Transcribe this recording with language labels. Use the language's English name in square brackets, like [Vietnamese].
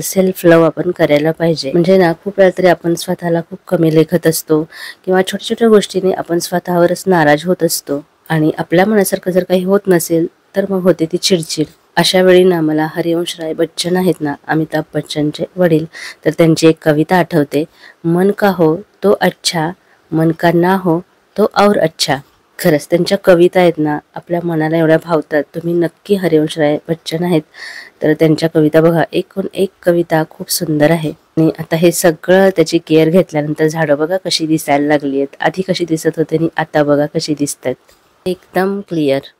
[Marathi] Self love आपण करायला पाहिजे. म्हणजे ना खूप वेळा तरी आपण स्वतःला खूप कमी लेखत असतो किंवा छोट्या छोट्या गोष्टीने आपण स्वतःवरच नाराज होत असतो आणि आपल्या मनासारखं जर काही होत नसेल तर मग होते ती चिडचिड. अशा वेळी ना मला हरिवंश राय बच्चन आहेत ना, अमिताभ बच्चनचे वडील, तर त्यांची एक कविता आठवते. [Hindi] मन का हो तो अच्छा, मन का ना हो तो और अच्छा. [Marathi] खरंच त्यांच्या कविता आहेत ना आपल्या मनाला एवढ्या भावतात. तुम्ही नक्की हरिवंश राय बच्चन आहेत तर त्यांच्या कविता बघा, एकूण एक कविता खूप सुंदर आहे. आणि आता हे सगळं त्याची केअर घेतल्यानंतर झाडं बघा कशी दिसायला लागली आहेत. आधी कशी दिसत होते आणि आता बघा कशी दिसतात, एकदम क्लिअर.